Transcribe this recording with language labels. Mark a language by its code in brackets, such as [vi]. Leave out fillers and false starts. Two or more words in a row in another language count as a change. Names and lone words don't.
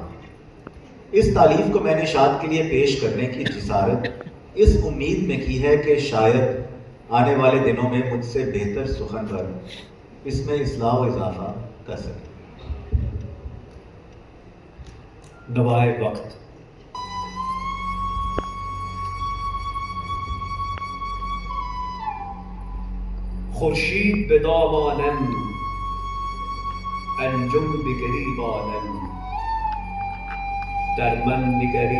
[ur] اس تالیف کو میں نے شاد کے لیے پیش کرنے کی جسارت اس امید میں کی ہے کہ شاید آنے والے دنوں میں مجھ سے بہتر سخن پر اس میں اصلاح و اضافہ کر سکے. نوائے وقت. [fa] خورشید به دامانم، انجم به گریبانم، در من نگری